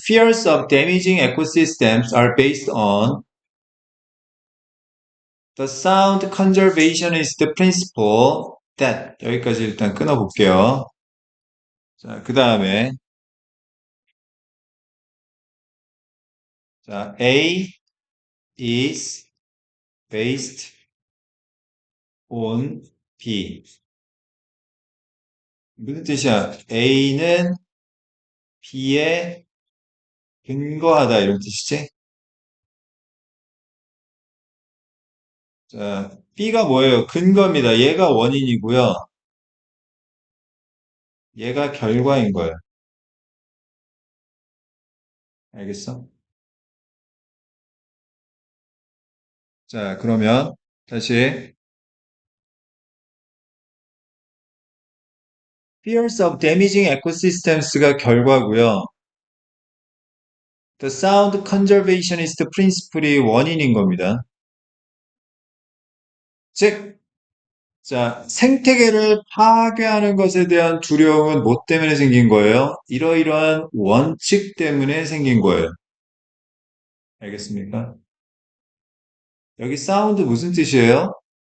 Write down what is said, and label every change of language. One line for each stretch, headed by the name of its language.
English: Fears of damaging ecosystems are based on the sound conservationist principle that
Korean: 여기까지 일단 끊어볼게요. 자, 그 다음에 자,
English: A is based on B.
Korean: 무슨 뜻이야? A는 B에 근거하다 이런 뜻이지? 자, B가 뭐예요? 근거입니다. 얘가 원인이고요. 얘가 결과인 거예요. 알겠어? 자, 그러면 다시
English: Fears of damaging ecosystems
Korean: 가 결과고요.
English: The sound conservationist principle이
Korean: 원인인 겁니다. 즉, 자, 생태계를 파괴하는 것에 대한 두려움은 뭐 때문에 생긴 거예요? 이러이러한 원칙 때문에 생긴 거예요. 알겠습니까? 여기 사운드 무슨 뜻이에요?